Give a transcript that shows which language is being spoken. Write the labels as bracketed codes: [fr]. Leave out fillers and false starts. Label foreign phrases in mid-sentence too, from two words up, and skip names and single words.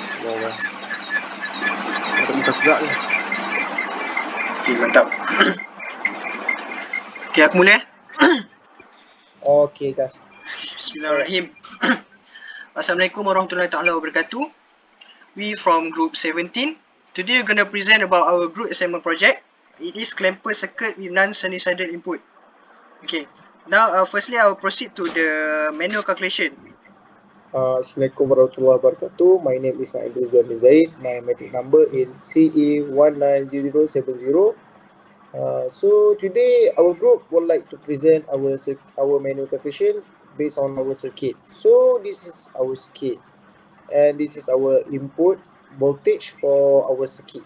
[ms] Wow. Mantap juga ni. Okay, mantap. Okay, aku mula. [en] Okay guys. [ar] بسم الله الرحمن الرحيم. السلام عليكم ورحمة الله تعالى وبركاته. [en] We from group 17. Today we're going to present about our group assignment project. It is clamper circuit with non-sinusoidal input. Okay. Now, firstly, I will proceed to the manual calculation. [ar] السلام عليكم ورحمة الله وبركاته. [en] My name is Aidul Zaid. My matric number is CE190070. So today our group would like to present our manual calculation based on our circuit. So this is our circuit, and this is our input voltage for our circuit.